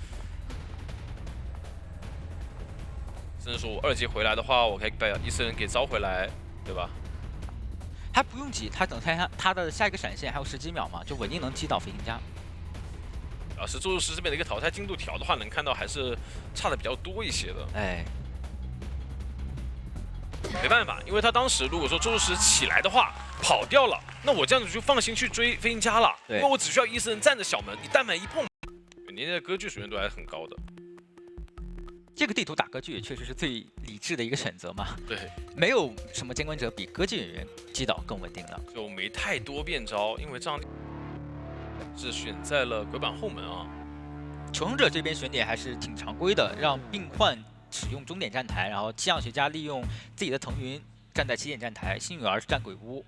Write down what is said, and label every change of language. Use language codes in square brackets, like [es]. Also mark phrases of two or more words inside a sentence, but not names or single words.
[zh] 甚至說我2階回來的話，我可以把伊森人給招回來，對吧？他不用急，他等他的下一個閃現還有10幾秒嘛，就穩定能擊倒菲尼加。要是咒術師這邊的一個淘汰進度條的話，能看到還是差的比較多一些的。哎。沒辦法，因為他當時如果說宙斯起來的話跑掉了，那我這樣子就放心去追飛行家了，因為我只需要伊斯人站着小門，你但凡一碰，年年的割据水平度還是很高的。这个地图打割据也确實是最理智的一個選擇嘛。對，沒有什麼監管者比割據人員擊倒更穩定了。就沒太多變招，因為這樣是選在了鬼板後門啊。求生者這邊選點還是挺常規的，讓病患使用終點站台，然後氣象學家利用自己的騰雲站在起點站台，幸運兒是站鬼屋。